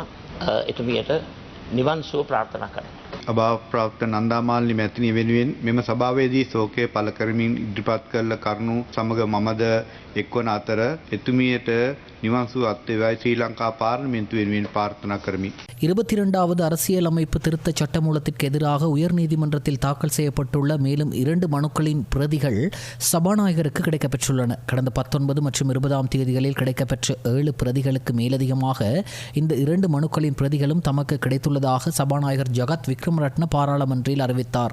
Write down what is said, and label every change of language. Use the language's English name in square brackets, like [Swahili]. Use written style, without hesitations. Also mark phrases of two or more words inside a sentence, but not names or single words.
[Sinhala] එතුමියට නිවන් සුව ප්‍රාර්ථනා කරනවා. අභාවප්‍රාප්ත නන්දා මාලිනී මැතිණිය වෙනුවෙන් මෙම සභාවේදී ශෝකය පළ කරමින් ඉදිරිපත් කළ කරුණු සමග මමද එක්වන අතර එතුමියට නිවන් සුව අත්වේවායි ශ්‍රී ලංකා පාර්ලිමේන්තු වෙනුවෙන් ප්‍රාර්ථනා කරමි. [Tamil] 22வது அரசியலமைப்பு திருத்த சட்டமூலத்திற்கு எதிராக உயர்நீதிமன்றத்தில் தாக்கல் செய்யப்பட்டுள்ள மேலும் 2 மனுக்களின் பிரதிகள் சபாநாயகருக்கு கிடைக்கப்பெற்றுள்ளன. கடந்த 19 மற்றும் 20ஆம் தேதிகளில் கிடைக்கப்பெற்ற 7 பிரதிகளுக்கு மேலதிகமாக இந்த 2 மனுக்களின் பிரதிகளும் தமக்கு கிடைத்துள்ளதாக சபாநாயகர் ஜகத் விக்ரமரட்ன பாராளுமன்றில் அறிவித்தார்.